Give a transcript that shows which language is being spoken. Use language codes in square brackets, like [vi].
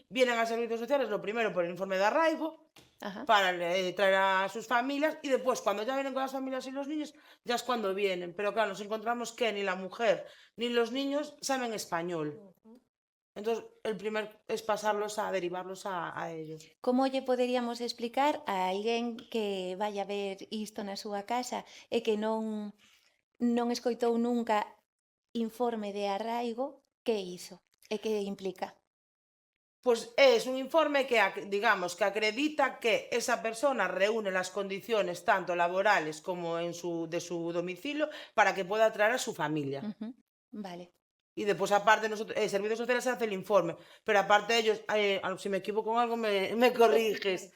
[es] vienen a servicios sociales lo primero por el informe de arraigo, Ajá. para traer a sus familias, y después cuando ya vienen con las familias y los niños, ya es cuando vienen. Pero claro, nos encontramos que ni la mujer ni los niños saben español. Entonces, el primer es pasarlos a derivarlos a ellos. [gl] Como lle poderíamos explicar a alguén que vai a ver isto na súa casa e que non escoitou nunca informe de arraigo, que iso e que implica? [es] Pues es un informe que, digamos, que acredita que esa persona reúne las condiciones tanto laborales como de su domicilio para que pueda traer a su familia. Ujú. Vale. Y después, aparte, nosotros, Servicios Sociales hace el informe, pero aparte ellos, si me equivoco en algo, me corriges.